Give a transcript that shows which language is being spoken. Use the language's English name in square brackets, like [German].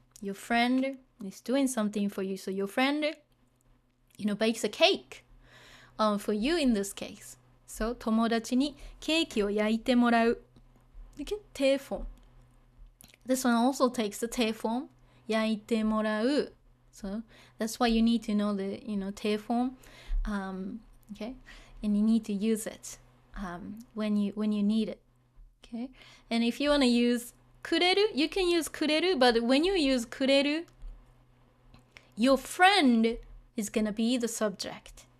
[English] Your friend is doing something for you. So your friend, bakes a cake for you in this case. [Japanese] So 友達にケーキを焼いてもらう. [English] Okay, 定 form. This one also takes the 定 form. [Japanese] 焼いてもらう. [English] So that's why you need to know the, 定 form. Okay, and you need to use it when you need it. Okay, and if you want to use くれる, you can use くれる, but when you use くれる, your friend is gonna be the subject.